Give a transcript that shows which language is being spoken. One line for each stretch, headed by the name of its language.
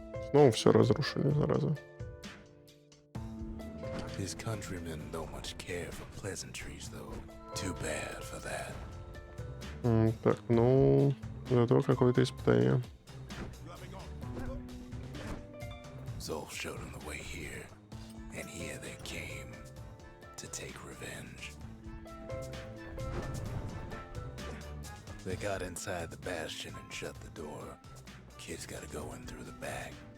Russian: Снова все разрушили, зараза.
English: His countrymen don't much care for pleasantries, though. Too bad for that.
Russian: Так, ну, зато какое-то испытание.
English: Zulf showed him the way here, and here they came to take revenge. They got inside the Bastion and shut the door. Kid's gotta go in through the back.